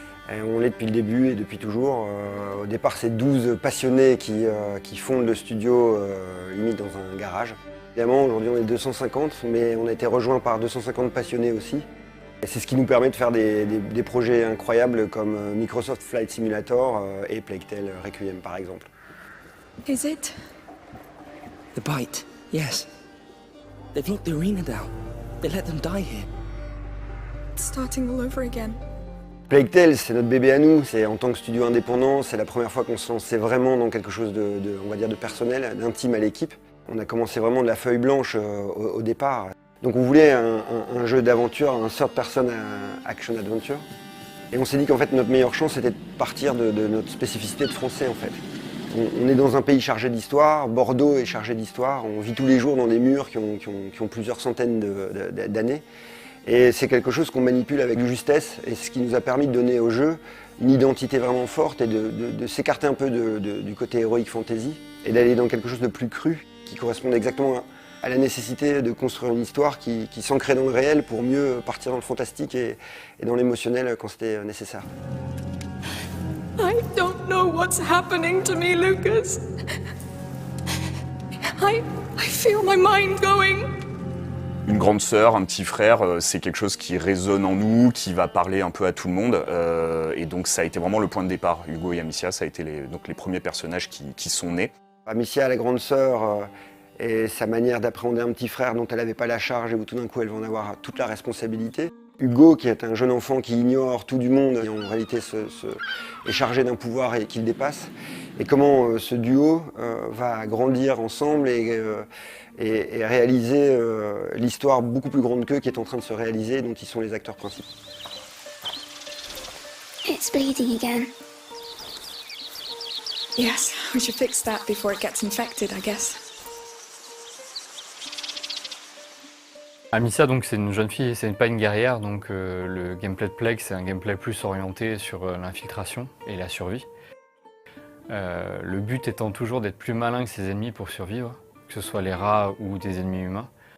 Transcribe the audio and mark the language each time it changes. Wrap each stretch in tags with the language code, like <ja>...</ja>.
<fr>On l'est depuis le début et depuis toujours. Au départ, c'est 12 passionnés qui fondent le studio limite dans un garage. Évidemment, aujourd'hui, on est 250, mais on a été rejoint par 250 passionnés aussi. Et c'est ce qui nous permet de faire des projets incroyables comme Microsoft Flight Simulator et Plague Tale Requiem, par exemple.</fr> <en>Is it? The bite, yes. They've locked the arena down. They let them die here. It's starting all over again.</en> <fr>Plague Tale, c'est notre bébé à nous. En tant que studio indépendant, c'est la première fois qu'on se lançait vraiment dans quelque chose on va dire de personnel, d'intime à l'équipe. On a commencé vraiment de la feuille blanche au départ. Donc on voulait un jeu d'aventure, un</fr> <en>third person action adventure.</en> <fr>Et on s'est dit qu'en fait notre meilleure chance c'était de partir de notre spécificité de français en fait. On est dans un pays chargé d'histoire, Bordeaux est chargé d'histoire, on vit tous les jours dans des murs qui ont plusieurs centaines d'années. Et c'est quelque chose qu'on manipule avec justesse et ce qui nous a permis de donner au jeu une identité vraiment forte et de s'écarter un peu du côté héroïque fantasy et d'aller dans quelque chose de plus cru qui correspond exactement à la nécessité de construire une histoire qui s'ancrait dans le réel pour mieux partir dans le fantastique et dans l'émotionnel quand c'était nécessaire.</fr> <en>I don't know what's happening to me, Lucas. I feel my mind going.</en> <fr>Une grande sœur, un petit frère, c'est quelque chose qui résonne en nous, qui va parler un peu à tout le monde. Et donc ça a été vraiment le point de départ. Hugo et Amicia, ça a été les premiers personnages qui sont nés. Amicia, la grande sœur, et sa manière d'appréhender un petit frère dont elle n'avait pas la charge et où tout d'un coup elle va en avoir toute la responsabilité. Hugo, qui est un jeune enfant qui ignore tout du monde, et en réalité est chargé d'un pouvoir et qui le dépasse, et comment ce duo va grandir ensemble et réaliser l'histoire beaucoup plus grande qu'eux qui est en train de se réaliser, dont ils sont les acteurs principaux.</fr> <en>It's bleeding again. Yes, we should fix that before it gets infected, I guess.</en> <fr>Amicia, donc, c'est une jeune fille, c'est pas une guerrière, donc le gameplay de Plague, c'est un gameplay plus orienté sur l'infiltration et la survie. Le but étant toujours d'être plus malin que ses ennemis pour survivre, que ce soit les rats ou des ennemis humains.</fr>